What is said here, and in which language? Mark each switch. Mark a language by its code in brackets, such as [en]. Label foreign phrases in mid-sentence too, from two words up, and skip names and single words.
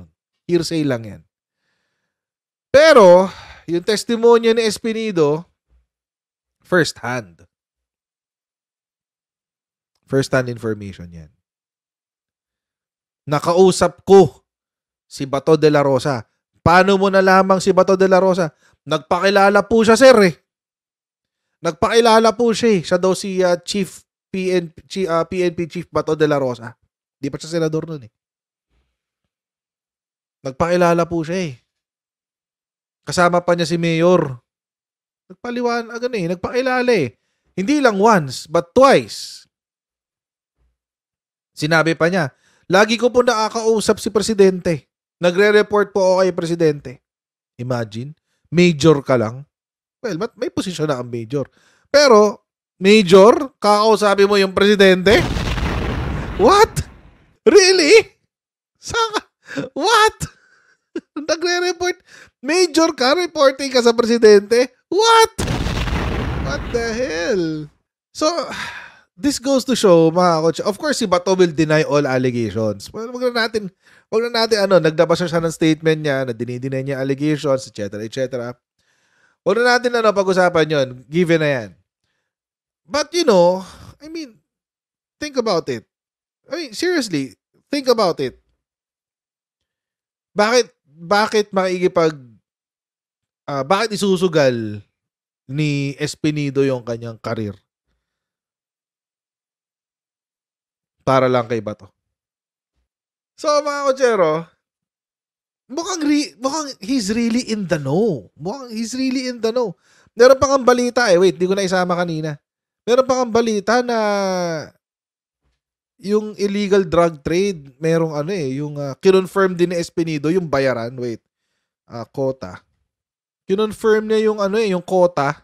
[tl] Hearsay lang 'yan. Pero yung testimonya ni Espenido, [en] first hand information [tl] yan. Nakausap ko si Bato de la Rosa. Paano mo nalaman si Bato de la Rosa? Nagpakilala po siya, sir eh. Nagpakilala po siya eh. Siya daw si PNP Chief Bato de la Rosa. Di pa siya senador nun eh. Nagpakilala po siya eh. Kasama pa niya si Mayor. Nagpakilala eh. Hindi lang once, [en] but twice. [tl] Sinabi pa niya, lagi ko po nakakausap si Presidente. Nagre-report po ako kay Presidente. Imagine, major ka lang. Well, may posisyon na ang major. Pero, major, kakausapin mo yung Presidente? [en] What? Really? Saka? What? [tl] Nagre-report. Major ka, reporting ka sa Presidente? [en] What? What the hell? So, this goes to show, [tl] mga kotse, [en] of course, [tl] si Bato [en] will deny all allegations. Well, [tl] wag na natin, nagdabas siya ng statement niya, na dinideny niya allegations, [en] etc., etc. [tl] Wag na natin, pag-usapan yon, given na yan. [en] But, I mean, think about it. I mean, seriously, think about it. [tl] Bakit bakit isusugal ni Espinido yung kanyang karir? Para lang kay Bato. So, mga kotsero, mukhang [en] he's really in the know. [tl] Meron pang ang balita wait, di ko na isama kanina. Meron pang ang balita na yung [en] illegal drug trade, [tl] merong yung kinonfirm din ni Espinido yung bayaran, quota. Kinonfirm niya yung yung quota.